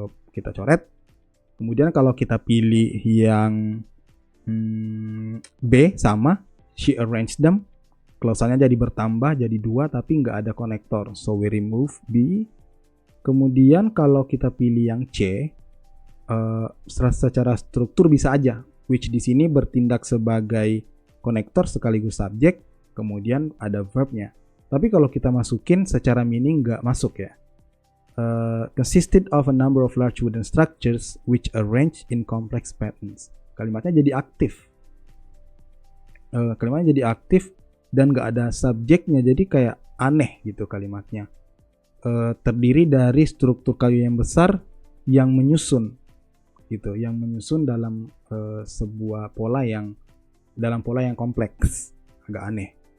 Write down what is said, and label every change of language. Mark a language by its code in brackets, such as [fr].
[id] Kita coret. Kemudian kalau kita pilih yang B, sama, [en] she arranged them, [id] klausanya jadi bertambah jadi 2 tapi nggak ada konektor, [en] so we remove B. [id] Kemudian kalau kita pilih yang C, secara struktur bisa aja, which di sini bertindak sebagai konektor sekaligus subjek, kemudian ada verbnya. Tapi kalau kita masukin secara meaning nggak masuk ya. [en] Consisted of a number of large wooden structures which arranged in complex patterns. [id] Kalimatnya jadi aktif. Kalimatnya jadi aktif dan nggak ada subjeknya, jadi kayak aneh gitu kalimatnya. Terdiri dari struktur kayu yang besar yang menyusun gitu, yang menyusun dalam sebuah pola yang kompleks, agak aneh.